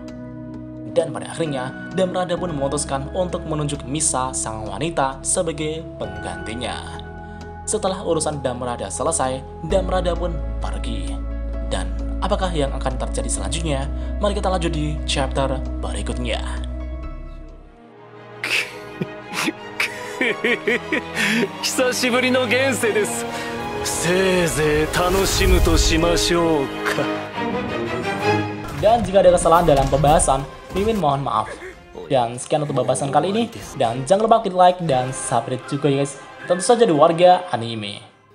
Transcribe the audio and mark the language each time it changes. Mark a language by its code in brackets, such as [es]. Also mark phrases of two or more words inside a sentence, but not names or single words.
[id] Dan pada akhirnya, Damrada pun memutuskan untuk menunjuk Misa sang wanita sebagai penggantinya. Setelah urusan Damrada selesai, Damrada pun pergi. Dan apakah yang akan terjadi selanjutnya? Mari kita lanjut di chapter berikutnya. [ja] 久しぶりの現世です。せいぜい楽しむとしましょうか。 [id] Dan jika ada kesalahan dalam pembahasan, Mimin mohon maaf. Dan sekian untuk pembahasan kali ini. Dan jangan lupa klik like dan subscribe juga ya guys. Tentu saja di Warga Anime.